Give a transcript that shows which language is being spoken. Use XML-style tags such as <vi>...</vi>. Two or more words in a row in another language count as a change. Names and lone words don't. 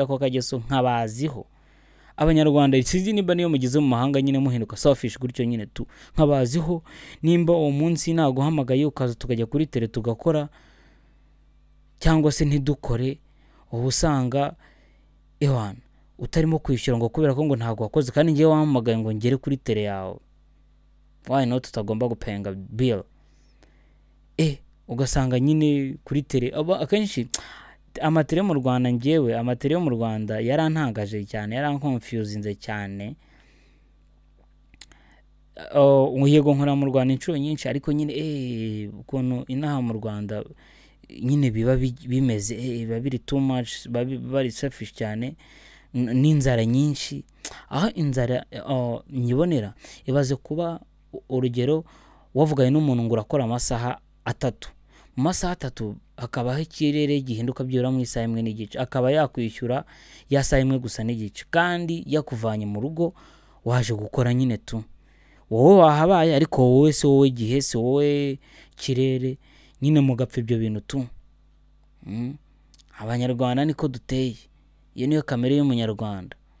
<rw>ko kageso nkabaziho abanyarwanda sizi nimba niyo mugize mu mahanga nyine muhinduka selfish gutyo nyine tu nkabaziho nimba uwo munsi naguhamagaye ukaza tukajya kuri tele tugakora cyangwa se ntidukore ubusanga ewana utarimo kwishyura ngo kubera ko ngo ntago wakoze kandi ngiye wahamagaye ngo ngere kuri tele yawe</rw> <en>why not</en> <rw>tutagomba gupenga bill ugasanga nyine kuri tele akenshi amatele mu Rwanda ngewe amatele yo mu Rwanda yarantangaje cyane yaranconfusinze cyane yego nkora mu Rwanda inshuro nyinshi ariko nyine ukuntu inaha mu Rwanda nyine biba bimeze biba biri</rw> <en>too much</en> <rw>bari selfish cyane n'inzara nyinshi aho inzara nyibonera ibaze kuba urugero wavuganye n'umuntu ngo urakora amasaha 3 mu masaha 3 akabaho ikirere gihinduka byura mu isaha imwe n'igice akaba yakwishyura ya saha imwe gusa n'igice kandi yakuvanye mu rugo waje gukora nyine tu wowe wahabaye ariko wowe se wowe gihe se wowe kirere nyine mugapfa ibyo bintu tu abanyarwanda niko duteye iyo niyo kamere y'umunyarwanda</rw>